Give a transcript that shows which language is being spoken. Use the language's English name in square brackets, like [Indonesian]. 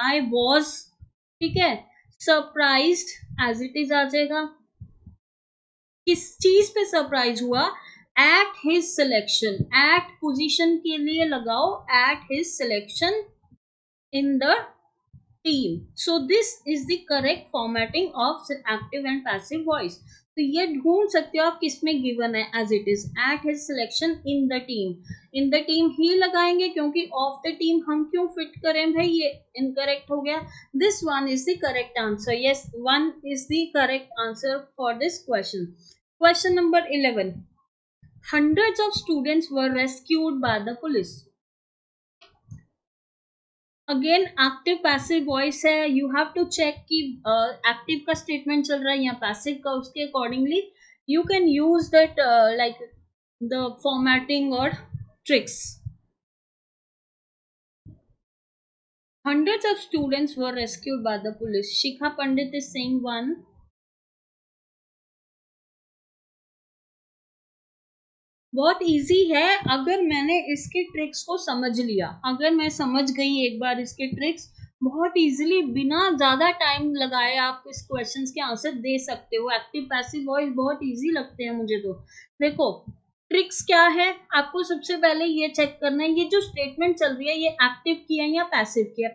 [English] I was, [Hindi] ठीक है। [English] Surprised as it is आ जाएगा। [Hindi] किस चीज पे सरप्राइज हुआ? [English] At his selection. At position [Hindi] के लिए लगाओ [English] At his selection in the team. So this is the correct formatting of active and passive voice. [Hindi] तो ये ढूंढ सकते हो आप किसमें गिवन है, [English] As it is at his selection in the team. [Hindi] In the team ही लगाएंगे क्योंकि ऑफ द टीम हम क्यों फिट करें भाई? ये इनकरेक्ट हो गया। [English] This one is the correct answer. Yes, 1 is the correct answer for this question. Question number 11. hundreds of students were rescued by the police. Again active passive voice है, you have to check [Hindi] कि active का statement चल रहा है या passive का, [English] उसके accordingly you can use that like the formatting और tricks. Hundreds of students were rescued by the police. Shikha Pandit is saying one. [Hindi] बहुत इजी है अगर मैंने इसके ट्रिक्स को समझ लिया. अगर मैं समझ गई एक बार इसके ट्रिक्स, बहुत इजीली बिना ज्यादा टाइम लगाए आप इस क्वेश्चंस के आंसर दे सकते हो. एक्टिव पैसिव वॉइस बहुत इजी लगते हैं मुझे तो. देखो ट्रिक्स क्या है, आपको सबसे पहले ये चेक करना है ये जो स्टेटमेंट चल रही है ये एक्टिव की है या पैसिव की है.